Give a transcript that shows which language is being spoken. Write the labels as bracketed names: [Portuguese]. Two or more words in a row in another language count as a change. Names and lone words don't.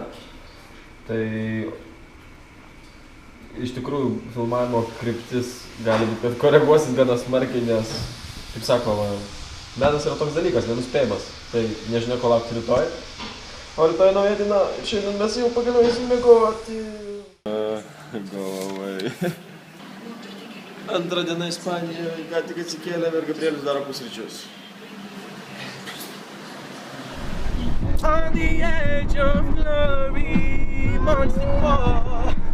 [Lithuanian] Tai iš tikrųjų filmavimo kryptis gali būti, kad koreguosis gana smarkiai, nes, kaip sakoma, menas yra toks dalykas, nenuspėjimas. Tai nežinia, ko laukti rytoj. O rytoj nauja diena, šiandien mes jau pagaliau eisim miegoti. [English] Go away. [Lithuanian] Antrą dieną Ispanijoje, ką tik atsikėlėm ir Gabrielius daro pusryčius. [English] On the edge of glory, months before.